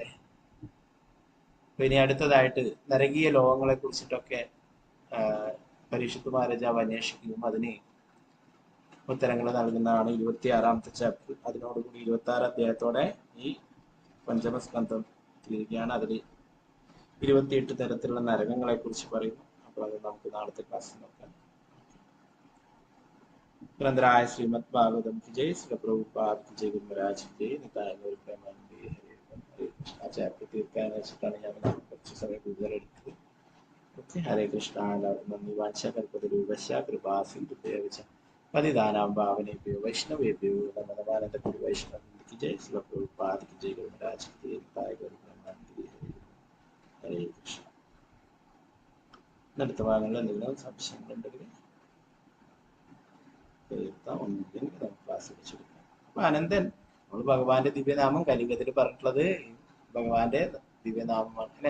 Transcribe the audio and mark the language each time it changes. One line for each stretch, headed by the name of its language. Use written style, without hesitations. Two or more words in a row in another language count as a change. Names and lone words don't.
Malayalam: അപ്പൊ ഇനി അടുത്തതായിട്ട് നരകീയ ലോകങ്ങളെ കുറിച്ചിട്ടൊക്കെ പരീക്ഷിത്ത് മഹാരാജാവ് അന്വേഷിക്കുകയും അതിന് ഉത്തരങ്ങൾ നൽകുന്നതാണ് 26ാമത്തെ ചാപ്റ്റർ. അതിനോടുകൂടി 26 അധ്യായത്തോടെ ഈ പഞ്ചമസ്കന്ധം തീരുകയാണ്. അതിൽ 28 തരത്തിലുള്ള നരകങ്ങളെ കുറിച്ച് പറയുന്നു. അപ്പോൾ അത് നമുക്ക് നാളത്തെ ക്ലാസ്സിൽ നോക്കാം.
Hindi: ഗ്രന്ഥരായ ശ്രീമദ് ഭാഗവതം की जय, श्री प्रभुपाद की जय, गुरु महाराज की जय, निताय गौर प्रेमानंद हरे कृष्ण.
Malayalam: ആ ചാപ്റ്റർ തീർക്കാൻ വെച്ചിട്ടാണ് ഞാൻ കുറച്ച് സമയം കൂടുതൽ എടുത്തത്. ഹരേ കൃഷ്ണ. എല്ലാവർക്കും നന്ദി.
Sanskrit: വാഞ്ചകൽപതരൂപശ്ച കൃപാസിന്ധുഭ്യവച പതിദാനാം ഭാവനേഭ്യോ വൈഷ്ണവേഭ്യോ നമോ നമാനന്ദ
Hindi: ഗുരു വൈഷ്ണവ की जय, श्री प्रभुपाद की जय, गुरु महाराज की जय, निताय गौर प्रेमानंद ഹരേ കൃഷ്ണ.
Malayalam: അടുത്ത ഭാഗങ്ങളിൽ എന്തെങ്കിലും സംശയങ്ങളുണ്ടെങ്കിൽ ക്ലാസ് വെച്ചെടുക്കാം. അപ്പൊ അനന്തൻ നമ്മൾ ഭഗവാന്റെ ദിവ്യനാമം കലിയുഗത്തിൽ പറഞ്ഞിട്ടുള്ളത് ഭഗവാന്റെ ദിവ്യനാമമാണ് അല്ലെ.